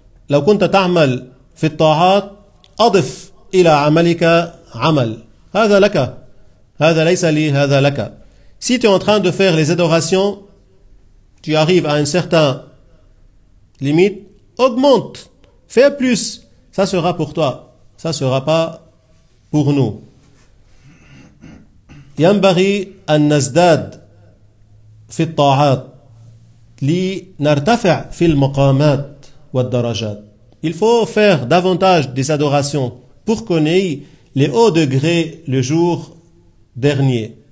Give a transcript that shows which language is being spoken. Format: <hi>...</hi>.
<ar>لو كنت تعمل في الطاعات أضف إلى عملك عمل. هذا لك. هذا ليس لي. هذا لك.</ar> <fr>Si tu es en train de faire les adorations, tu arrives à une certaine limite, augmente, fais plus, ça sera pour toi, ça sera pas pour nous.</fr> <ar>ينبغي أن نزداد في الطاعات لنرتفع في المقامات والدرجات.</ar> <fr>Il faut faire davantage des adorations pour qu'on ait les hauts degrés le jour dernier.</fr>